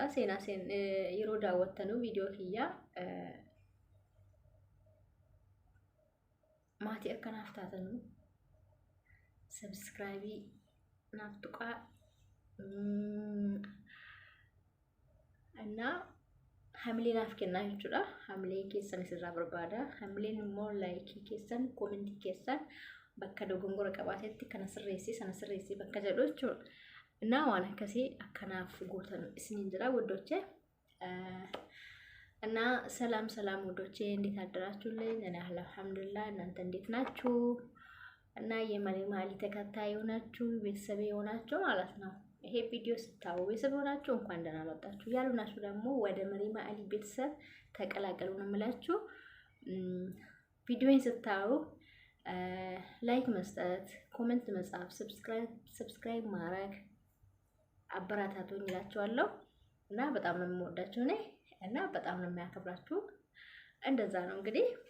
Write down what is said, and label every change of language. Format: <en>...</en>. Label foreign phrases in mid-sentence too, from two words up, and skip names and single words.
<om>Seenaa yeroo daawwattanuu viidiyoo kiyya maatii akkanaaf taatanuu subscribe naaf tuqaa እና hamilee naaf kennaa jechuudha. Hamilee keessan isirraa barbaada. Hamileen immoo laayikii keessan, koomentii keessan bakka dogongora qabaatetti kana sirreessi bakka jedhu jechuudha.</om> <am>እና</am> <om>waan akkasii akkanaaf gootan isiniin jira</om> <am>ወዶቼ። እና ሰላም ወዶቼ እንዴት አደራችሁልኝ? እኔ አልሐምዱሊላህ። እናንተ እንዴት ናችሁ? እና የመሪማ አሊ ተከታይ ሆናችሁ ቤተሰብ ሆናችሁ ማለት ነው ይሄ ቪዲዮ ስታዩ ቤተሰብ ሆናችሁ እንኳን ደህና መጣችሁ። ያሉናችሁ ደግሞ ወደ መሪማ አሊ ቤተሰብ ተቀላቀሉ ነው የምላችሁ። ቪዲዮን ስታዩ ላይክ መስጠት፣ ኮሜንት መጻፍ፣ ሰብስክራይብ ማድረግ አበራታቱኝ እላችኋለሁ። እና በጣም ነው የምወዳችሁ እኔ እና በጣም ነው የሚያከብራችሁ። እንደዛ ነው እንግዲህ</am>